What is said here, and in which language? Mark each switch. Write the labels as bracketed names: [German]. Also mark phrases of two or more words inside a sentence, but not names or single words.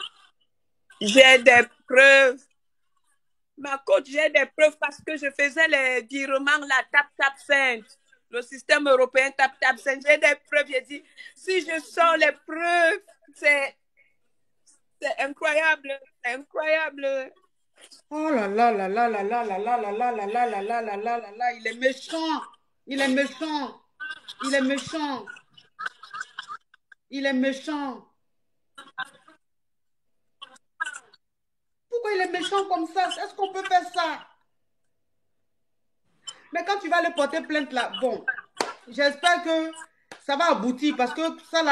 [French] J'ai des preuves. Ma coach, j'ai des preuves parce que je faisais les virements, la TapTap5, le système européen TapTap5. J'ai des preuves. J'ai dit, si je sors les preuves, c'est... C'est incroyable. C'est incroyable. Oh là là là là là là là là là là là là là là là là là là, il est méchant. Il est méchant. Il est méchant. Il est méchant. Pourquoi il est méchant comme ça? Est-ce qu'on peut faire ça? Mais quand tu vas le porter plainte là, bon, j'espère que ça va aboutir parce que ça là, je ne sais pas.